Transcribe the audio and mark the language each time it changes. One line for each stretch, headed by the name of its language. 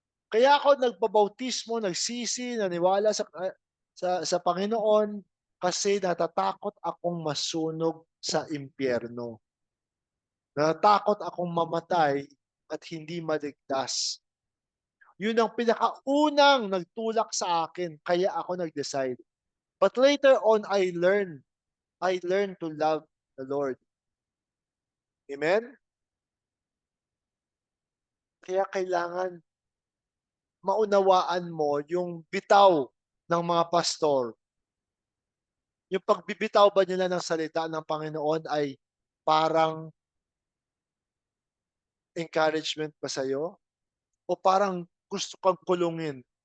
Filipino: Kaya ako nagpabautismo, nagsisi, naniwala sa Panginoon kasi natatakot akong masunog sa impyerno. Natatakot akong mamatay at hindi maligtas. Yun ang pinakaunang nagtulak sa akin kaya ako nag-decide.
English: But later on, I learned to love the Lord.
Filipino: Amen? Kaya kailangan maunawaan mo yung bitaw ng mga pastor. Yung pagbibitaw ba nila ng salita ng Panginoon ay parang encouragement ba sa'yo o parang gusto kang kulungin?